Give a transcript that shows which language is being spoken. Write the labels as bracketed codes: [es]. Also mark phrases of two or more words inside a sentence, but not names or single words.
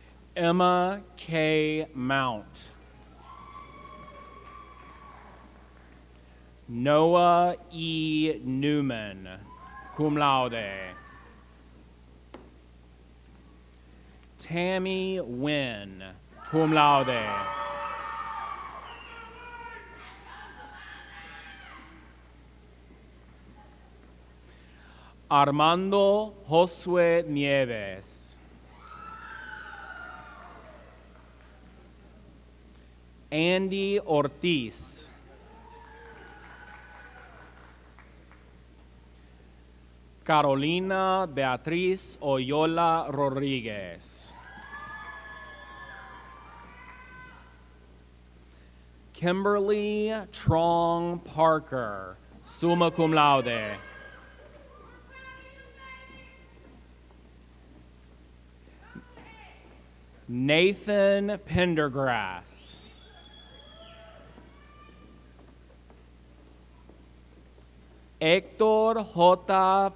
[en] Emma K. Mount. Noah E. Newman, [la] cum laude. [en] Tammy Wynn, [la] cum laude. [en] Armando Josue Nieves. Andy Ortiz. Carolina Beatriz Oyola Rodriguez. Kimberly Trong Parker, [la] summa cum laude. [en] Nathan Pendergrass. Hector J.